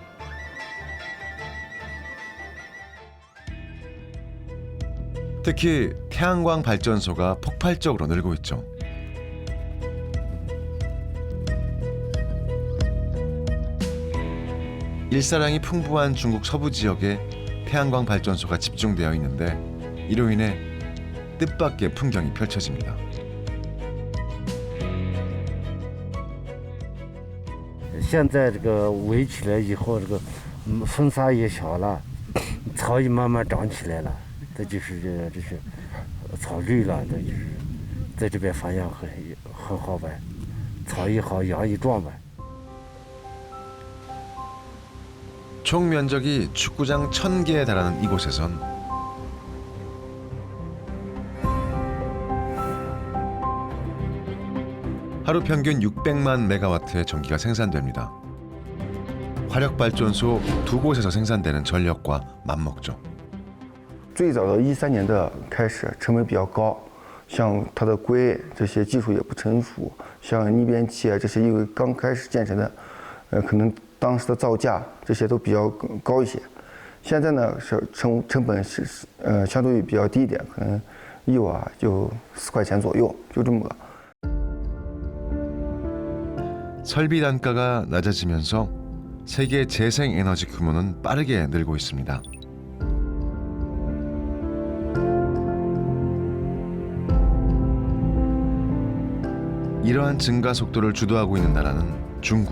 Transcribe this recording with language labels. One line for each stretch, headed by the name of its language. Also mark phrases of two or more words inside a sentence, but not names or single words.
Korean: 특히 태양광 발전소가 폭발적으로 늘고 있죠. 일사량이 풍부한 중국 서부 지역에 태양광 발전소가 집중되어 있는데 이로 인해 뜻밖의 풍경이 펼쳐집니다.
Chinese: 现在这个围起来以后，这个风沙也小了，草也慢慢长起来了，这就是草绿了，这就是在这边发养很好玩，草也好，羊也壮嘛。
Korean: 총 면적이 축구장 1,000개에 달하는 이곳에선 하루 평균 600만 메가와트의 전기가 생산됩니다. 화력발전소 2곳에서 생산되는 전력과 맞먹죠.
Chinese: 最早的13年的开始，成本比较高，像它的硅这些技术也不成熟，像逆变器啊这些因为刚开始建成的，可能当时的造价这些都比较高一些。现在呢是成本是相对比较低一点，可能1瓦就4块钱左右，就这么个。
Korean: 설비 단가가 낮아지면서 세계 재생에너지 규모는 빠르게 늘고 있습니다. 이러한 증가 속도를 주도하고 있는 나라는 중국.